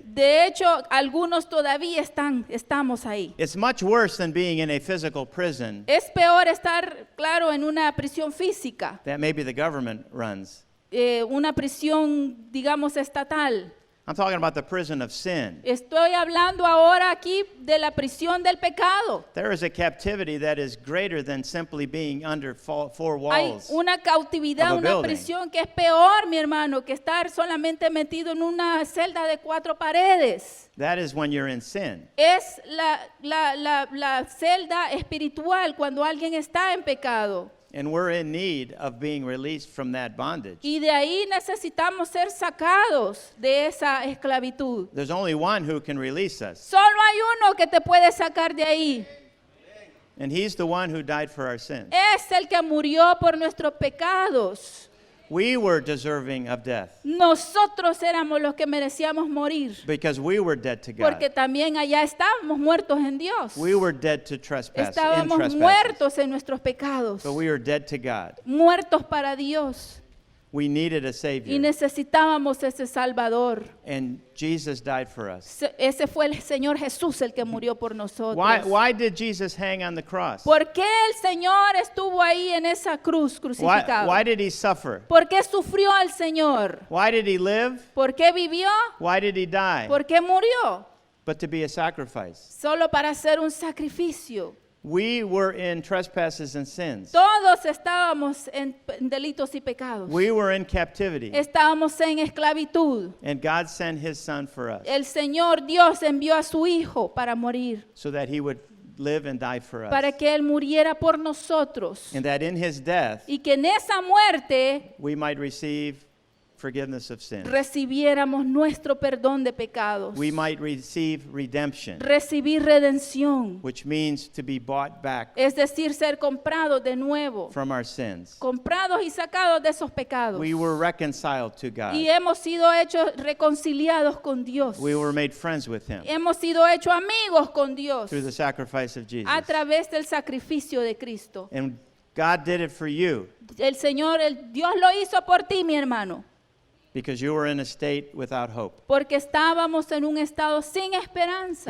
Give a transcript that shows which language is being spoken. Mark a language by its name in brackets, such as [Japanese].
[Spanish] De hecho, algunos todavía estamos ahí. [English] It's much worse than being in a physical prison [Spanish] Es peor estar, claro, en una prisión física, [English] that maybe the government runs. [Spanish] una prisión, digamos, estatal. [English] I'm talking about the prison of sin. [Spanish] Estoy hablando ahora aquí de la prisión del pecado. [English] There is a captivity that is greater than simply being under four [Spanish] Hay [English] walls. [Spanish] una cautividad, [English] of a [Spanish] una [English] building. [Spanish] prisión que es peor, mi hermano, que estar solamente metido en una celda de 4 paredes. [English] That is when you're in sin. [Spanish] Es la celda espiritual cuando alguien está en pecado. [English] And we're in need of being released from that bondage. [Spanish] Y de ahí necesitamos ser sacados de esa esclavitud. [English] There's only one who can release us, [Spanish] Solo hay uno que te puede sacar de ahí. [English] and he's the one who died for our sins. [Spanish] Es el que murió por nuestros pecados. [English] We were deserving of death [Spanish] Nosotros éramos los que merecíamos morir. [English] because we were dead to God. [Spanish] Porque también allá estábamos muertos en Dios. [English] We were dead to [Spanish] Estábamos [English] trespasses, [Spanish] muertos en nuestros pecados. [English] but we were dead to God. [Spanish] Muertos para Dios. [English] We needed a [Spanish] Y [English] Savior, [Spanish] necesitábamos ese Salvador. [English] and Jesus died for us. [Spanish] Ese fue el Señor Jesús el que murió por nosotros. [English] Why did Jesus hang on the cross? [Spanish] ¿Por qué el Señor estuvo ahí en esa cruz crucificado? [English] Why did he suffer? [Spanish] ¿Por qué sufrió al Señor? [English] Why did he live? [Spanish] ¿Por qué vivió? [English] Why did he die? [Spanish] ¿Por qué murió? [English] but to be a sacrifice. [Spanish] solo para hacer un sacrificio. [English] We were in trespasses and sins. [Spanish] Todos estábamos en delitos y pecados. [English] We were in captivity. [Spanish] Estábamos en esclavitud. [English] And God sent his son for us [Spanish] El Señor Dios envió a su Hijo para morir, [English] so that he would live and die for us. [Spanish] para que Él muriera por nosotros. [English] And that in his death [Spanish] Y que en esa muerte [English] we might receive forgiveness of sin. [Spanish] recibiéramos nuestro perdón de pecados. [English] We might receive redemption, [Spanish] Recibir redención. [English] which means to be bought back [Spanish] Es decir, ser comprados de nuevo. [English] from our sins. [Spanish] Comprados y sacados de esos pecados. [English] We were reconciled to God. [Spanish] Y hemos sido hechos reconciliados con Dios. [English] We were made friends with him [Spanish] Hemos sido hechos amigos con Dios [English] through the sacrifice of Jesus. [Spanish] a través del sacrificio de Cristo. [English] And God did it for you [Spanish] El Señor, Dios lo hizo por ti, mi hermano, [English] because you were in a state without hope. [Spanish] porque estábamos en un estado sin esperanza.